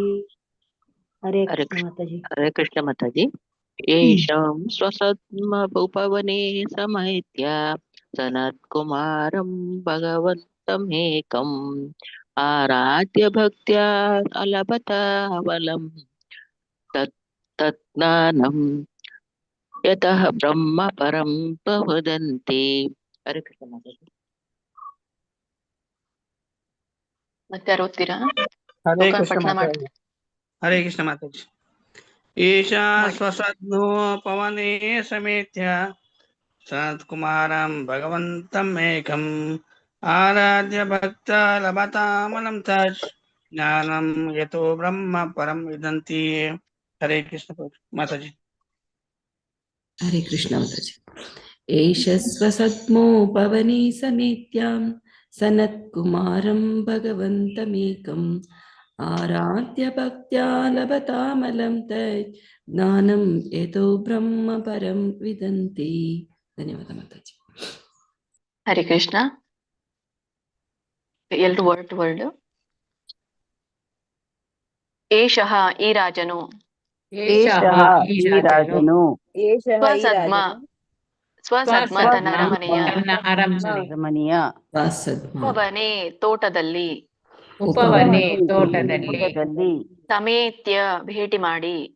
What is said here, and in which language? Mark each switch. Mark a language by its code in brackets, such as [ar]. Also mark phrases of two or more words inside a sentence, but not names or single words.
[sa] ಹರೇ ಕೃಷ್ಣ [kn] ಮಾತಾಜಿ. [sa] ಹರೇ ಕೃಷ್ಣ ಮಾತಾಜಿ. ಏಷಾಂ ಸ್ವಸದ್ಮೋಪವನೆ ಸಮೇತ್ಯ ಸನತ್ಕುಮಾರಂ ಭಗವಂತಮೇಕಂ ಆರಾಧ್ಯ ಭಕ್ತ್ಯಾ ಅಲಭತ ಬಲಂ ತಜ್ಞಾನಂ ಯತಃ ಬ್ರಹ್ಮ ಪರಂ ಪ್ರವದಂತಿ. ಹರೇ ಕೃಷ್ಣ [kn] ಮಾತಾಜಿ. ಮತ್ತೆ ಯಾರು ಓದ್ತೀರಾ? ಹರೇ ಶ್ಲೋಕ ಕೃಷ್ಣ ಪಠಣ ಮಾಡಿ. ಮಾತಾಜಿ. [sa] ಹರೇ ಕೃಷ್ಣ [kn] ಮಾತಾಜಿ. ಈಶಾ ಮಾಡಿ. [sa] ಸ್ವಸದ್ನೋ ಪವನೇ ಸಮೇತ್ಯ ಸನತ್ಕುಮಾರಂ ಭಗವಂತಂ ಏಕಂ ಆರಾಧ್ಯ ಭಕ್ತ ಲಭತಾಮಲಂ ತತ್ ಜ್ಞಾನಂ ಯತೋ ಬ್ರಹ್ಮ ಪರಂ ವಿದಂತಿ. ಹರೇ ಕೃಷ್ಣ [kn] ಮಾತಾಜಿ. [sa] ಹರೇ ಕೃಷ್ಣ ಮಾತಾಜಿ. ಏಷ ಸ್ವಸತ್ಮೋ ಪವನೇ ಸಮೇತ್ಯಾಂ ಸನತ್ಕುಮಾರಂ ಭಗವಂತಮೇಕಂ ಆರಾಧ್ಯ ಭಕ್ತ್ಯಾ ಲಭತಾಮಲಂ ತತ್ ಜ್ಞಾನಂ ಯತೋ ಬ್ರಹ್ಮ ಪರಂ ವಿದಂತಿ. ಧನ್ಯವಾದ ಮಾತಾಜಿ. ಹರೇ ಕೃಷ್ಣ. [kn] ಎಲ್ರು ವರ್ಡ್ ವರ್ಡ್. ಏಷಃ ಈ ರಾಜನು [sa] ಸ್ವಸದ್ಮ ಸ್ವಸದ್ಮ [kn] ತನ್ನ ಅರಮನೆಯ ಉಪವನೆ ತೋಟದಲ್ಲಿ ಸಮೇತ್ಯ ಭೇಟಿ ಮಾಡಿ